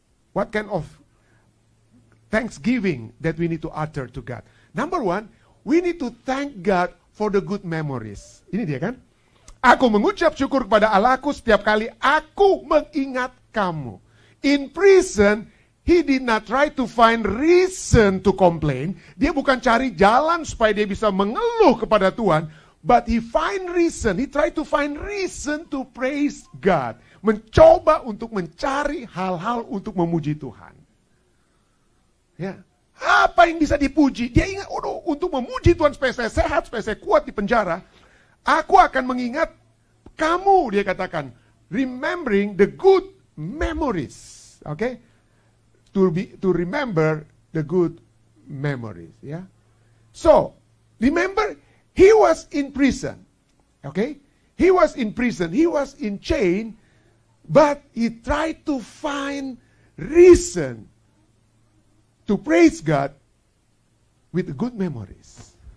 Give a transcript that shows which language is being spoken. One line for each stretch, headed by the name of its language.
English: What kind of thanksgiving that we need to utter to God? Number one, we need to thank God for the good memories.
Indonesian: Ini dia kan? Aku mengucap syukur kepada Allahku setiap kali aku mengingat kamu.
English: In prison, he did not try to find reason to complain.
Indonesian: Dia bukan cari jalan supaya dia bisa mengeluh kepada Tuhan.
English: But he find reason. He try to find reason to praise God.
Indonesian: Mencoba untuk mencari hal-hal untuk memuji Tuhan. Ya. Apa yang bisa dipuji? Dia ingat, untuk memuji Tuhan supaya saya sehat, supaya saya kuat di penjara. Aku akan mengingat kamu, dia katakan.
English: Remembering the good memories. Okay? To remember the good memories. Yeah? So, remember, he was in prison. Okay? He was in prison. He was in chain. But he tried to find reason to praise God with good memories.